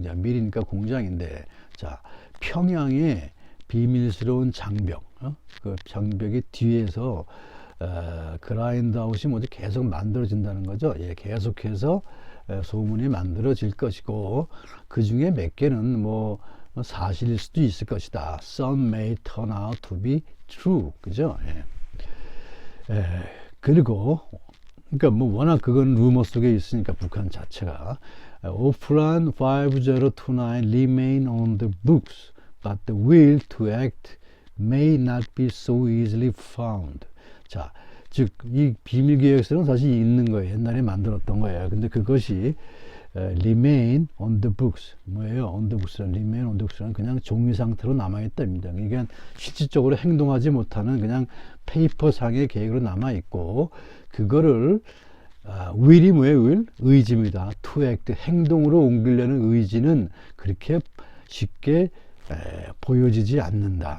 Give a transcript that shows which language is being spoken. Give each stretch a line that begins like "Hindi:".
Korean: 밀이니까 공장인데, 자, 평양에 비밀스러운 장벽, 그 장벽의 뒤에서 그라인드아웃이 뭐지 계속 만들어진다는 거죠. 예, 계속해서 소문이 만들어질 것이고, 그 중에 몇 개는 뭐 사실일 수도 있을 것이다.
English: Some may turn out to be true,
Korean: 그죠? 예. 그리고 그러니까 뭐 워낙 그건 루머 속에 있으니까 북한 자체가 오프란
English: 5029 remain on the books, but the will to act may not be so easily found.
Korean: 자, 즉 이 비밀 계획서는 사실 있는 거예요. 옛날에 만들었던 거예요. 근데 그것이 remain on the books 뭐예요? on the books란 remain on the books란 그냥 종이 상태로 남아 있답니다. 그러니까 실질적으로 행동하지 못하는 그냥 페이퍼상의 계획으로 남아 있고, 그거를 will이 뭐예요? will? 의지입니다. to act 행동으로 옮기려는 의지는 그렇게 쉽게 보여지지 않는다.